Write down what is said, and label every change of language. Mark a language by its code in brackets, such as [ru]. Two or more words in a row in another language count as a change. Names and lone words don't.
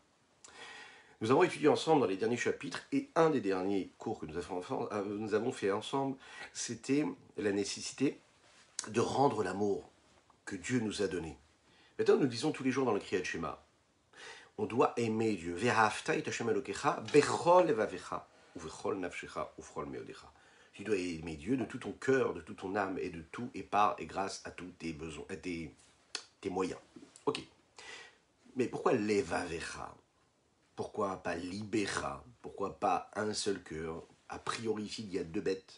[fr] Nous avons étudié ensemble dans les derniers chapitres, et un des derniers cours que nous avons fait ensemble, c'était la nécessité de rendre l'amour que Dieu nous a donné. Maintenant, nous disons tous les jours dans le Kriyat Shema, On doit aimer Dieu. [he] ואהבת את השם אלוקיך בכל לבבך ובכל נפשך ובכל מאדך. [fr] Tu dois aimer Dieu de tout ton cœur, de toute ton âme et de tout et par et grâce à tous tes besoins, tes moyens. Ok. Mais pourquoi levavecha? Pourquoi pas libéra? Pourquoi pas un seul cœur? A priori, ici, il y a deux bêtes.